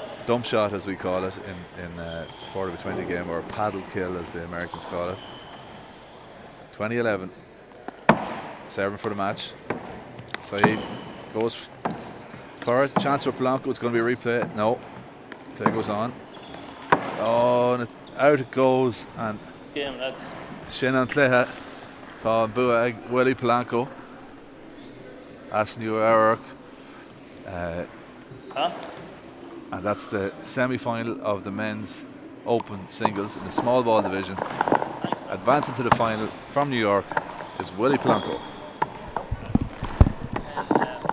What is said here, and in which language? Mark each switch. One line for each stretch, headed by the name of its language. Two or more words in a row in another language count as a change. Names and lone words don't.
English: Dump shot, as we call it in 4 of a 20 game, or paddle kill as the Americans call it. 20-11. Serving for the match. Saeed goes for it. Chance for Polanco. It's going to be a replay. No. Play goes on. Oh, and out it goes. And game, lads.
Irish: Sin an cléthe tá an bua ag Willie Polanco as New York.
English: And that's the semi-final of the men's open singles in the small ball division. Advancing to the final from New York is Willie Polanco.